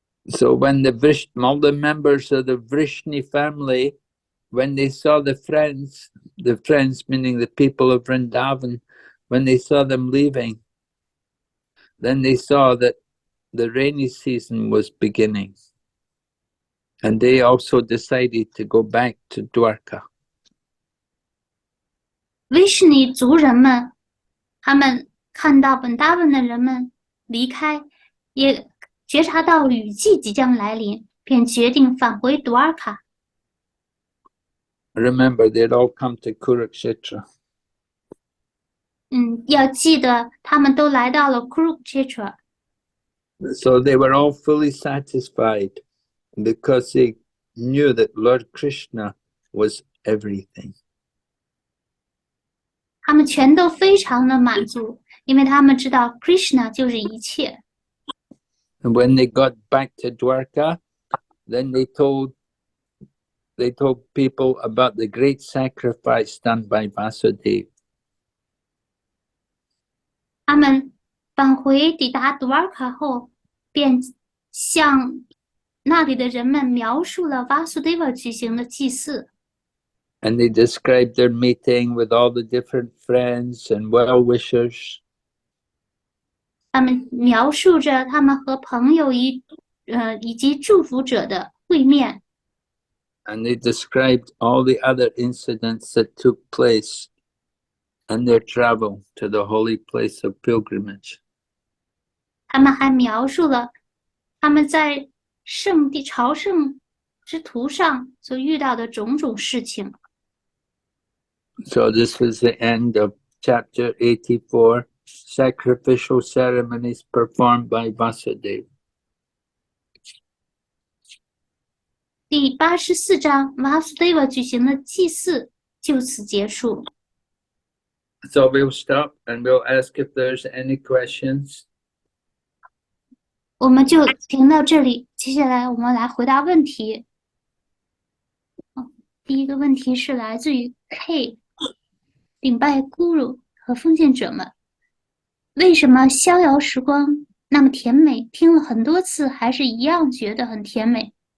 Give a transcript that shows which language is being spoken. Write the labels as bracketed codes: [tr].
[en] So when all the members of the Vrishni family, when they saw the friends meaning the people of Vrindavan, when they saw them leaving, then they saw that the rainy season was beginning. And they also decided to go back to Dwarka. [zh] Vishni 族人们，他们看到本达文的人们离开，也觉察到雨季即将来临，便决定返回杜尔卡。 [en] Remember, they'd all come to Kurukshetra. [zh] 要记得他们都来到了 Kurukshetra。 [en] So they were all fully satisfied because they knew that Lord Krishna was everything. [zh] 他们全都非常的满足，因为他们知道 Krishna 就是一切。 [en] And when they got back to Dwarka, then they told people about the great sacrifice done by Vasudeva. [zh] 他们抵达杜尔卡后，便向那里的人们描述了 Vasudeva 举行的祭祀。 [en] And they described their meeting with all the different friends and well-wishers. [zh] 他们描述着他们和朋友以及祝福者的会面。 [en] And they described all the other incidents that took place and their travel to the holy place of pilgrimage. [zh] 他们还描述了他们在圣地朝圣之途上所遇到的种种事情。 [en] So this is the end of chapter 84, sacrificial ceremonies performed by Vasudeva. [zh] 第84章 Vasudeva 举行的祭祀就此结束。 [en] So we'll stop and we'll ask if there's any questions. [zh] 我们就停到这里，接下来我们来回答问题。第一个问题是来自于 K 顶拜 Guru 和封建者们，为什么逍遥时光那么甜美，听了很多次还是一样觉得很甜美？